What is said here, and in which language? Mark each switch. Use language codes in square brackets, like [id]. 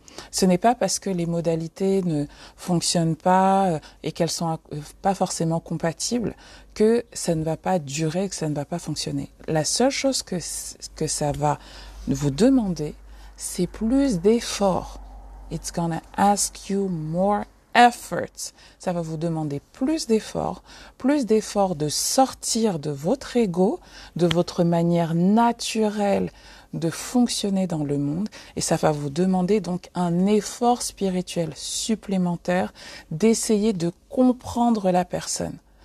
[fr] Ce n'est pas parce que les modalités ne fonctionnent pas et qu'elles sont pas forcément compatibles que ça ne va pas durer, que ça ne va pas fonctionner. La seule chose que ça va vous demander, c'est plus d'efforts. [en] It's gonna ask you more effort. [fr] Ça va vous demander plus d'efforts de sortir de votre ego, de votre manière naturelle de fonctionner dans le monde, et ça va vous demander donc un effort spirituel supplémentaire d'essayer de comprendre la personne.